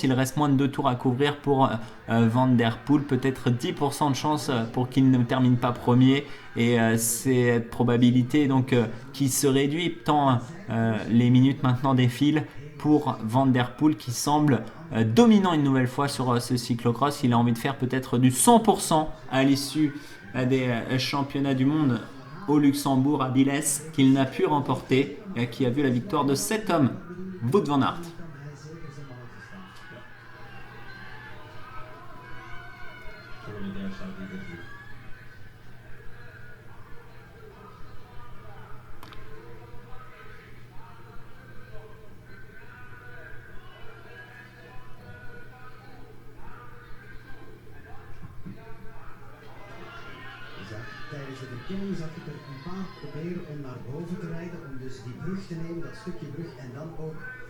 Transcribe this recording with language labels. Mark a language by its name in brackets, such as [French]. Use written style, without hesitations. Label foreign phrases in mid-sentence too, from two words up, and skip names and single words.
[French] Il reste moins de 2 tours à couvrir pour Van Der Poel, peut-être 10% de chance pour qu'il ne termine pas premier, et cette probabilité donc qui se réduit tant les minutes maintenant défilent. pour Van Der Poel qui semble dominant une nouvelle fois sur ce cyclocross. Il a envie de faire peut-être du 100% à l'issue des championnats du monde au Luxembourg à Biles qu'il n'a pu remporter, qui a vu la victoire de cet homme, Wout van Aert. [Dutch] Tijdens de verkenning zag ik er een paar proberen om naar boven te rijden, om dus die brug te nemen, dat stukje brug, en dan ook